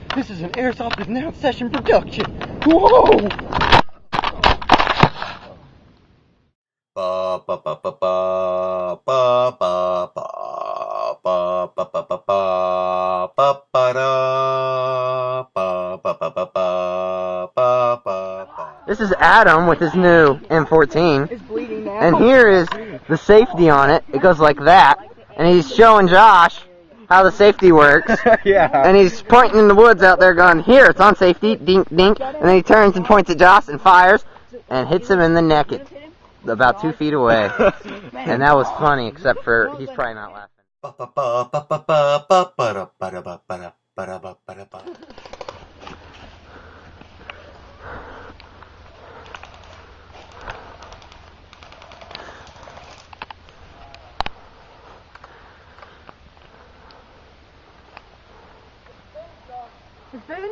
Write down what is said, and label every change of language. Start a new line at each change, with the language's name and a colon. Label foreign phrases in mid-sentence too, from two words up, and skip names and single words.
English: This is an Airsoft is Now session production. Whoa! Ba ba ba ba ba ba ba ba ba ba ba ba ba ba ba da ba ba ba ba ba ba ba. This is Adam with his new M14. It's bleeding now. And here is the safety on it. It goes like that. And he's showing Josh how the safety works. Yeah. And he's pointing in the woods out there going, here, it's on safety, dink, dink. And then he turns and points at Josh and fires and hits him in the neck about 2 feet away. And that was funny, except for he's probably not laughing. Ba ba ba ba ba ba ba ba da ba da ba ba da ba da ba ba da ba. It's David?